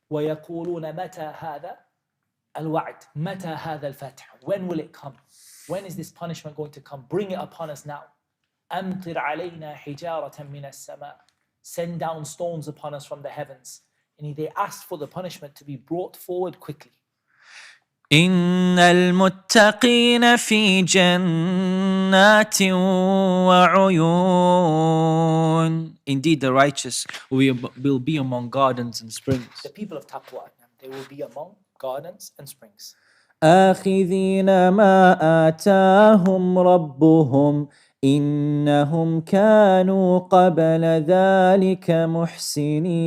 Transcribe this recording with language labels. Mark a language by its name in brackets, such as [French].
[Arabic] وَيَقُولُونَ مَتَى هَذَا الْوَعْدِ مَتَى هَذَا الْفَتْحُ. [English] When will it come? When is this punishment going to come? Bring it upon us now. [Arabic] أَمْطِرْ عَلَيْنَا حِجَارَةً مِنَ السَّمَاءِ. [English] Send down stones upon us from the heavens. And they asked for the punishment to be brought forward quickly. [Arabic] إن المتقين في جنات وعيون. [English] Indeed, the righteous will be among gardens and springs. The people of taqwa, they will be among gardens and springs. [Arabic] آخذين ما آتاهم ربهم إنهم كانوا قبل ذلك محسنين.